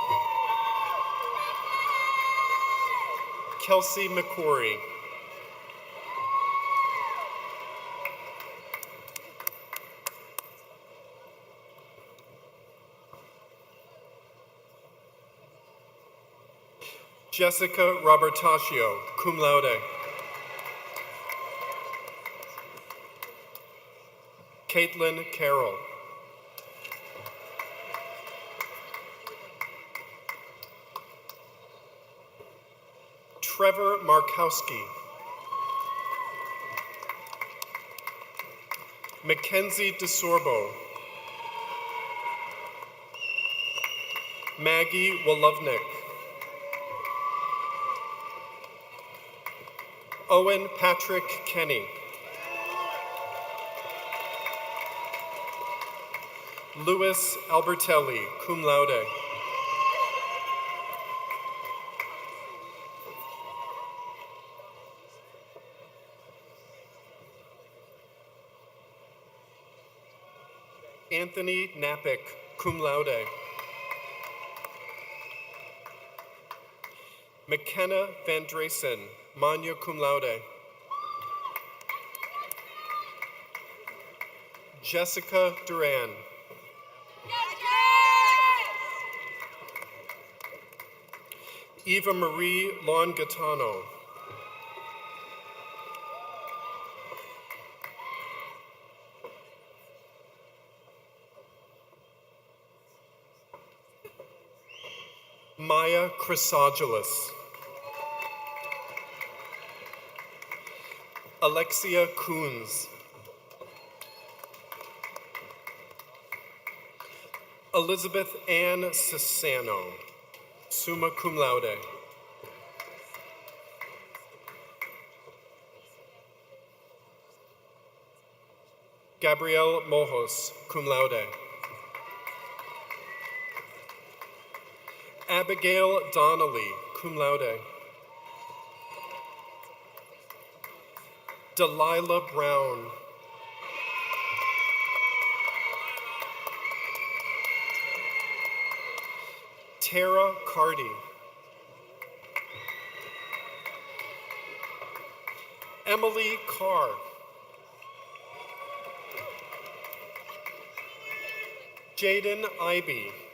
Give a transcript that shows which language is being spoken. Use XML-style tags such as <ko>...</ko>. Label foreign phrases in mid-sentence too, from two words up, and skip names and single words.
<en>Kelsey McQuarrie. Jessica Robertaccio,</en> <la>cum laude.</la> <en>Caitlin Carroll. Trevor Markowski. Mackenzie DeSorbo. Maggie Wolovnik. Owen Patrick Kenny. Louis Albertelli,</en> <la>cum laude.</la> <en>Anthony Napick,</en> <la>cum laude.</la> <en>McKenna Van Dresen,</en> <la>magna cum laude.</la> <en>Jessica Duran. Eva Marie Longatano. Maya Chrysogelis. Alexia Coons. Elizabeth Ann Cesano,</en> <la>summa cum laude.</la> <en>Gabrielle Mojos,</en> <la>cum laude.</la> <en>Abigail Donnelly,</en> <la>cum laude.</la> <en>Delilah Brown. Tara Cardy. Emily Carr. Jaden Ivey.</en>